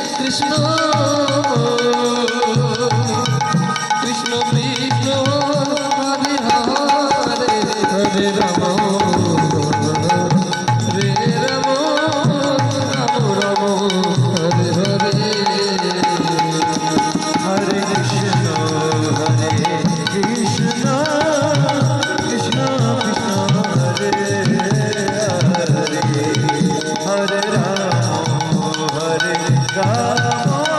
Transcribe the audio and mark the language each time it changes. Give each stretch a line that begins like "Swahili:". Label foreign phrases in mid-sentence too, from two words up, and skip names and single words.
Sanskrit: কৃষ্ণ কৃষ্ণ কৃষ্ণ হরে হরে হরে রাম রে রাম রাম রাম হরে হরে Hare Krishna, Krishna Krishna, Hare Hare, Hare Rama, Hare Rama.